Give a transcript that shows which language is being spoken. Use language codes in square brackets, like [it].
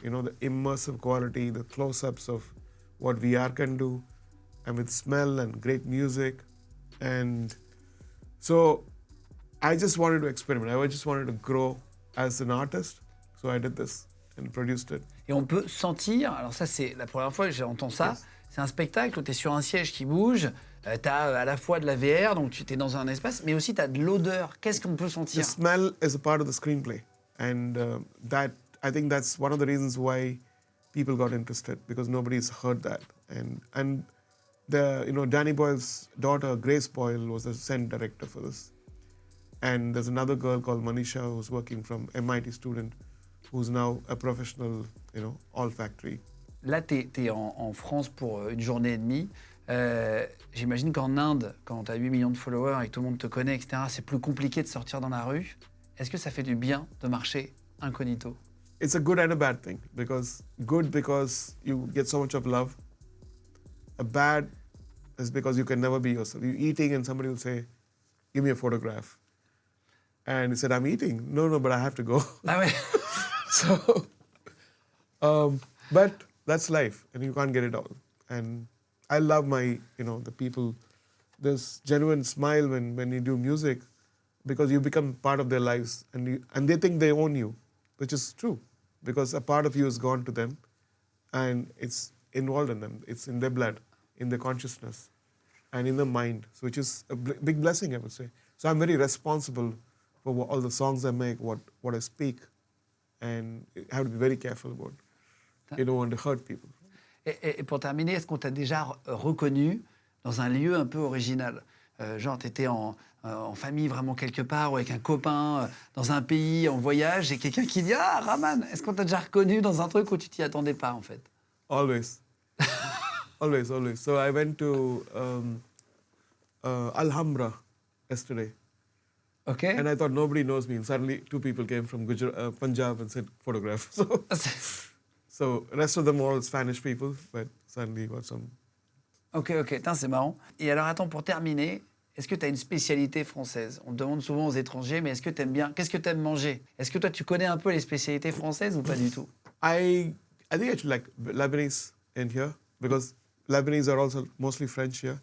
[en] You know, the immersive quality, the close-ups of what VR can do, and with smell and great music, and so I just wanted to experiment. I just wanted to grow as an artist. So I did this and produced it. [fr] Et on peut sentir, alors ça c'est la première fois que j'entends ça, yes. C'est un spectacle où tu es sur un siège qui bouge, tu as à la fois de la VR, donc tu es dans un espace, mais aussi tu as de l'odeur. Qu'est-ce qu'on peut sentir? [en] The smell is a part of the screenplay, and I think that's one of the reasons why people got interested, because nobody's heard that. And Danny Boyle's daughter, Grace Boyle, was the scent director for this. And there's another girl called Manisha who's working from MIT student, who's now a professional, olfactory. [fr] Là, tu es en France pour une journée et demie. J'imagine qu'en Inde, quand tu as 8 millions de followers et que tout le monde te connaît, etc., c'est plus compliqué de sortir dans la rue. Est-ce que ça fait du bien de marcher incognito? [en] It's a good and a bad thing. Because you get so much of love. A bad is because you can never be yourself. You're eating and somebody will say, give me a photograph. And he said, I'm eating. No, but I have to go. [fr] Ah ouais. [en] So, but that's life, and you can't get it all. And I love the people. This genuine smile when you do music, because you become part of their lives, and they think they own you, which is true, because a part of you is gone to them, and it's involved in them. It's in their blood, in their consciousness, and in their mind, so which is a big blessing, I would say. So I'm very responsible for all the songs I make, what I speak, and I have to be very careful about. You don't want to hurt people. [fr] Et pour terminer, est-ce qu'on t'a déjà reconnu dans un lieu un peu original? Genre, t'étais en famille vraiment quelque part, ou avec un copain, dans un pays, en voyage, et quelqu'un qui dit « Ah, Rahman !» Est-ce qu'on t'a déjà reconnu dans un truc où tu t'y attendais pas, en fait? [en] Always. always. So I went to Alhambra yesterday. Okay. And I thought nobody knows me. And suddenly 2 people came from Punjab and said photograph. So the rest of them all Spanish people, but suddenly got some. [fr] Ok, c'est marrant. Et alors, attends, pour terminer, est-ce que tu as une spécialité française? On te demande souvent aux étrangers, mais est-ce que tu aimes bien? Qu'est-ce que tu aimes manger? Est-ce que toi, tu connais un peu les spécialités françaises ou pas du tout? [en] I think I should like Lebanese in here, because Lebanese are also mostly French here.